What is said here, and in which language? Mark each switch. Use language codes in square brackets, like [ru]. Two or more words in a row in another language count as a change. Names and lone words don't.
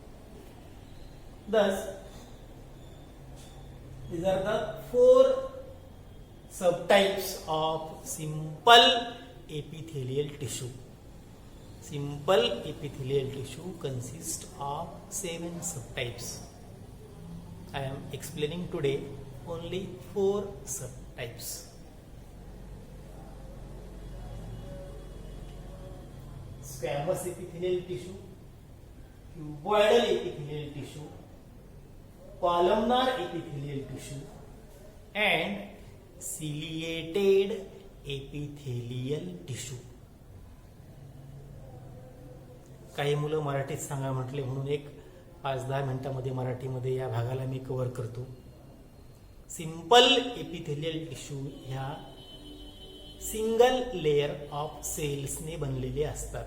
[en] Thus, these are the 4 subtypes of simple epithelial tissue. Simple epithelial tissue consists of 7 subtypes. I am explaining today only 4 subtypes. Squamous epithelial tissue, cuboidal epithelial tissue, columnar epithelial tissue, and ciliated epithelial tissue. [mr] काही मुलं मराठीत सांगा म्हटले म्हणून एक 5-10 मिनिटांमध्ये मराठीमध्ये या भागाला मी कव्हर करतो. [en] simple epithelial tissue ह्या single layer of cellsने [mr] बनलेले असतात.